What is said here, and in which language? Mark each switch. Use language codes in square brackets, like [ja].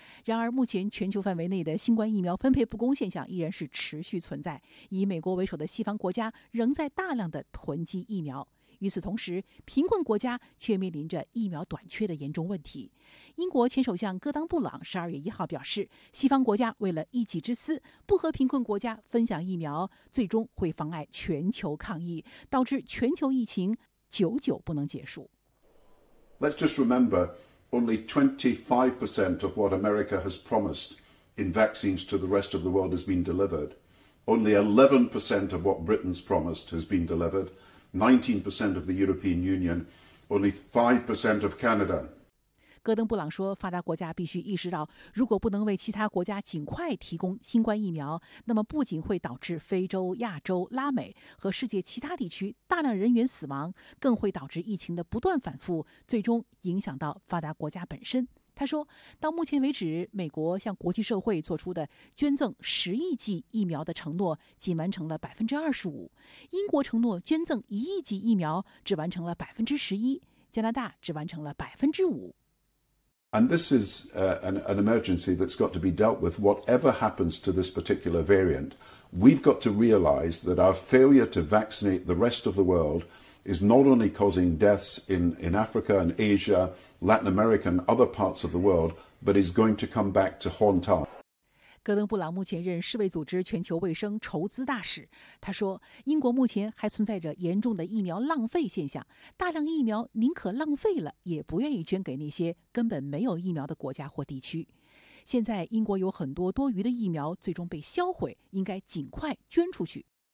[zh] 然而目前全球范围内的新冠疫苗分配不公现象依然是持续存在，以美国为首的西方国家仍在大量的囤积疫苗，与此同时，贫困国家却面临着疫苗短缺的严重问题。英国前首相戈登·布朗12月1号表示，西方国家为了一己之私，不和贫困国家分享疫苗，最终会妨碍全球抗疫，导致全球疫情久久不能结束。 [en] Let's just remember, only 25% of what America has promised in vaccines to the rest of the world has been delivered. Only 11% of what Britain's promised has been delivered. 19% of the European Union, only 5% of Canada. [zh] 戈登·布朗说，发达国家必须意识到，如果不能为其他国家尽快提供新冠疫苗，那么不仅会导致非洲、亚洲、拉美和世界其他地区大量人员死亡，更会导致疫情的不断反复，最终影响到发达国家本身。他说，到目前为止，美国向国际社会做出的捐赠10亿剂疫苗的承诺仅完成了25%，英国承诺捐赠1亿剂疫苗只完成了11%，加拿大只完成了5%。 [en] And this is an emergency that's got to be dealt with. Whatever happens to this particular variant, we've got to realize that our failure to vaccinate the rest of the world. Is not only causing deaths in Africa and Asia, Latin America and other parts of the world, but is going to come back to haunt us. [zh] 戈登·布朗目前任世卫组织全球卫生筹资大使。他说，英国目前还存在着严重的疫苗浪费现象，大量疫苗宁可浪费了，也不愿意捐给那些根本没有疫苗的国家或地区。现在英国有很多多余的疫苗最终被销毁，应该尽快捐出去。